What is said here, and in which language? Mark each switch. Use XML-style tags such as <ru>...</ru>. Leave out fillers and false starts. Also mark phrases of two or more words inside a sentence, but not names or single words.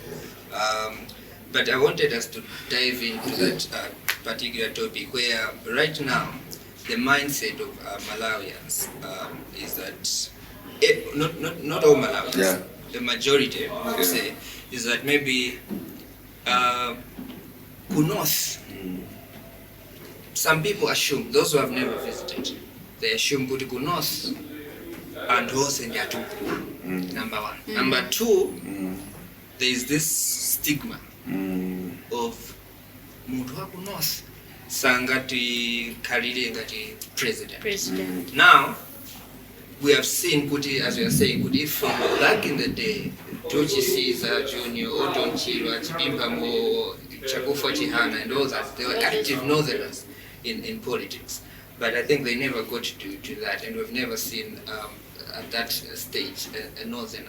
<en>But I wanted us to dive into that particular topic where right now the mindset of Malawians is that, not all Malawians, the majority would say, is that maybe Kunos, some people assume, those who have never visited, they assume</en> <ny>kuti ku north anthu onse ndi atukulu.</ny> <en>Number one. Number two, there is this stigma of</en> <ny>munthu wa ku north sangati khalire ngati president.</ny> <en>Now we have seen kuti, as we are saying, kuti if back in the day George Caesar Jr. or Don Chilwa Chipimpamo Chakufa Chihana and all that, they were active northerners in politics, but I think they never got to that, and we've never seen at that stage a northerner.</en>